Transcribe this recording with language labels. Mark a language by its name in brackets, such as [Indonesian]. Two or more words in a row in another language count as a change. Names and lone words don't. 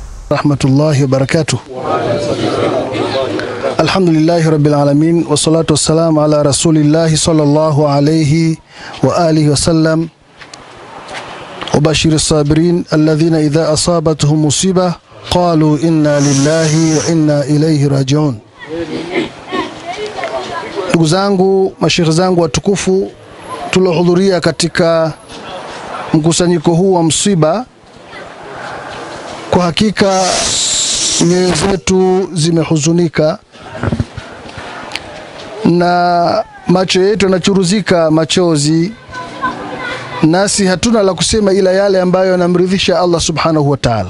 [Arabic] رحمة الله وبركاته. الحمد لله رب العالمين والصلاة والسلام على رسول الله صلى الله عليه وعلى آله وسلم وبشر الصابرين الذين إذا أصابتهم مصيبة قالوا إنا لله وإنا إليه راجعون. [Swahili] Ndugu zangu, mashekhe zangu watukufu, tulohudhuria katika mkusanyiko huu wa msiba, kwa hakika nyoyo zetu zimehuzunika na macho yetu yanachuruzika machozi, nasi hatuna la kusema ila yale ambayo yanamridhisha Allah [Arabic] سبحانه وتعالى.